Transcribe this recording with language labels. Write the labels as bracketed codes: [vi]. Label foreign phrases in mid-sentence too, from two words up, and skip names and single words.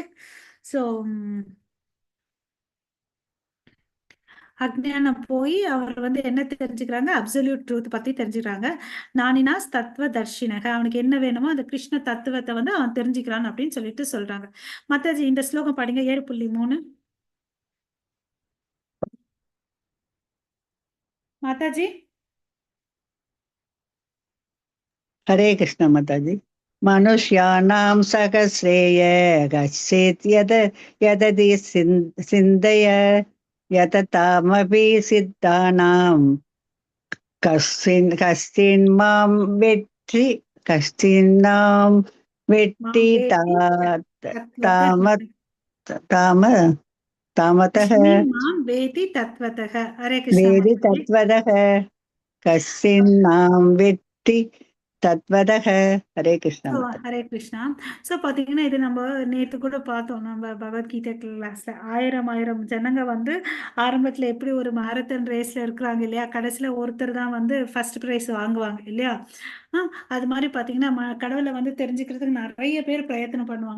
[ta] சோ அஜ்ஞானம் போய் அவர் வந்து என்ன தெரிஞ்சுக்கிறாங்க, [en] absolute truth [ta] பத்தி தெரிஞ்சுக்கிறாங்க. [sa] नानिनास् तत्त्व दर्शिनक, [ta] அவனுக்கு என்ன வேணுமோ அந்த கிருஷ்ண தத்துவத்தை வந்து அவன் தெரிஞ்சுக்கிறான் அப்படின்னு சொல்லிட்டு சொல்றாங்க. மாதாஜி இந்த ஸ்லோகம் படிங்க, 7.3. மாதாஜி. [sa] हरे कृष्ण माताजी। मनुष्याणां सहस्रेय कश्चित् यदति सिन्धय यततामपि सिद्धानां कश्चिन्मां वेत्ति कश्चिन्नां वेत्ति तामतः माम् वेदि तत्वतक। हरे कृष्णा वेदि [ta] மாதாஜி. [sa] तत्त्वतः कश्चिन्नां वेत्ति तत्त्वतः। हरे कृष्ण माता। हरे कृष्णा. [ta] ஸோ பார்த்தீங்கன்னா இது நம்ம நேற்று கூட பார்த்தோம், நம்ம பகவத்கீதை கிளாஸ்ல 1000 ஜனங்க வந்து ஆரம்பத்தில் எப்படி ஒரு [en] marathon raceல [ta] இருக்கிறாங்க இல்லையா, கடைசியில் ஒருத்தர் தான் வந்து [en] first prize [ta] வாங்குவாங்க இல்லையா? அது மாதிரி பார்த்தீங்கன்னா கடவுளை வந்து தெரிஞ்சுக்கிறதுக்கு நிறைய பேர் பிரயத்தனம் பண்ணுவாங்க.